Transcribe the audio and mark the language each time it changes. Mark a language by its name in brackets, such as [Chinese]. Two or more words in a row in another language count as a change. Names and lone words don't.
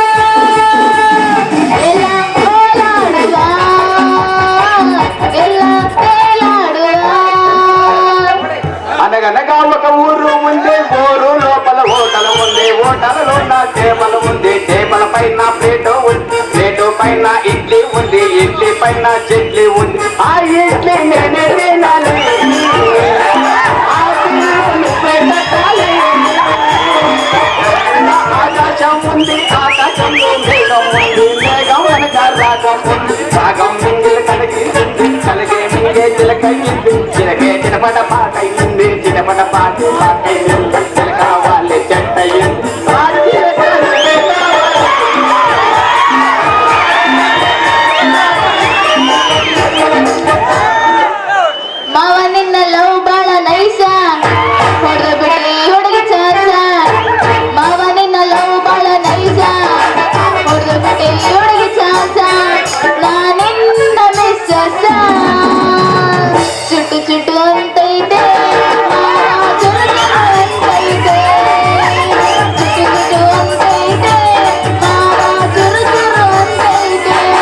[Kannada] ಎಲ್ಲ ಓಲಾಡುವ ಎಲ್ಲ ತೇಲಾಡುವ [Telugu] అనగనగా ఒక ఊరు ఉంది ఊరు లోపల హోటల్ ఉంది హోటల్లో ఉన్న టేబుల్ ఉంది టేబుల్ పైన ప్లేటు ఉంది ప్లేటు పైన ఇడ్లీ ఉంది ఇడ్లీ పైన చట్నీ ఉంది ఆ ఇడ్లీ నేనే తినాలి ఆ తినాలి నువ్వే పెట్టాలి. ఆకాశం ఉంది ఆకాశంలో మేఘం ఉంది మేఘం వెనక రాగం ఉంది రాగం మింగిలి కలిగింది కలిగే మింగే చిలకయ్యింది చిలకే చిలపట పాటయింది చిలపట పాటి పాటయింది చిలక వాళ్ళే చెట్టయింది ఆ చిలక [Kannada] ಮಾವ ನಿನ್ನ ಲವ್ ಬಾಳ ನೈಸ ಹೊಡೆದ ಬಿಟ್ರಿ ಹುಡುಗಿ ಚಾಸ ಮಾವ ನಿನ್ನ ಲವ್ ಬಾಳ ನೈಸ ಹೊಡೆದ ಬಿಟ್ರಿ ಹುಡುಗಿ ಚಾಸ ನಾನಿಂದ ಮಿಸ್ಸ ಚುಟ್ಟು ಚುಟ್ಟು ಅಂತೈತೆ ಮಾವ ಚುರುಚು ಅಂತೈತೆ ಚುಟ್ಟು ಚುಟ್ಟು ಅಂತೈತೆ ಮಾವ ಚುರು ಚುರು ಅಂತೈತೆ